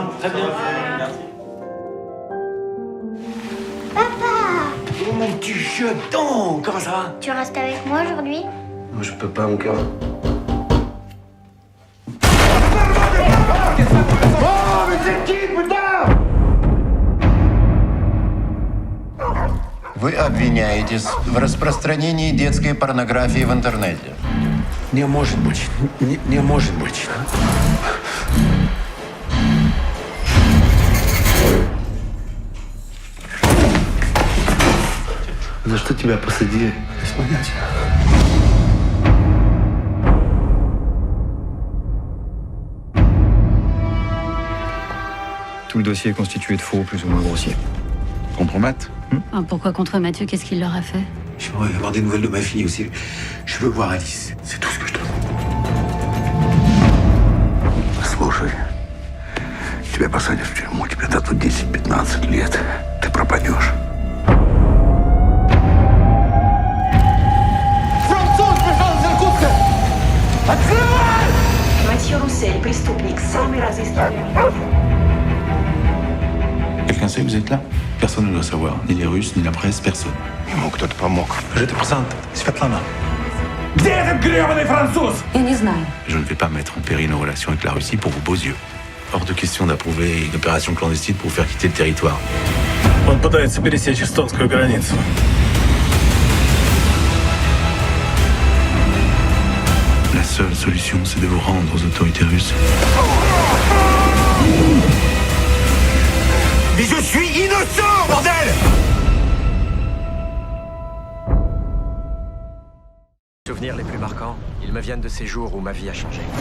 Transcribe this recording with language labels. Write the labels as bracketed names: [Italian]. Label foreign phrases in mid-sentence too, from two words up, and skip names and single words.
[French] Bonjour. Ça va? Très bien. Merci. mais tu jettes donc. Comment ça va? Tu restes avec moi aujourd'hui? Moi, je peux pas, mon cœur. Oh, mais c'est qui, putain? [Russian] Вы обвиняетесь в распространении детской порнографии в интернете. Не может быть. Не может быть. За что тебя посадили? Без понятия. [French] Tout le dossier est constitué de faux plus ou moins grossiers. Contre Matt? Pourquoi contre Mathieu? Qu'est-ce qu'il leur a fait? J'aimerais avoir des nouvelles de ma fille aussi. Je veux voir Alice. C'est tout ce que je demande. [Russian] Слушай, тебя посадят в тюрьму, тебе дадут 10-15 лет. Ты пропадешь. Матhieu Roussel, преступник, самый разыскиваемый. [French] Quelqu'un sait que vous êtes là? Personne ne doit savoir. Ni les Russes, ni la presse, personne. [Russian] Ему кто-то помог. [French] Je te présente Svetlana. [Russian] Где этот гребаный француз? Я не знаю. [French] Je ne vais pas mettre en péril nos relations avec la Russie pour vos beaux yeux. Hors de question d'approuver une opération clandestine pour vous faire quitter le territoire. [Russian] Он пытается пересечь эстонскую границу. [French] La seule solution, c'est de vous rendre aux autorités russes. Mais je suis innocent, bordel! Les souvenirs les plus marquants, ils me viennent de ces jours où ma vie a changé.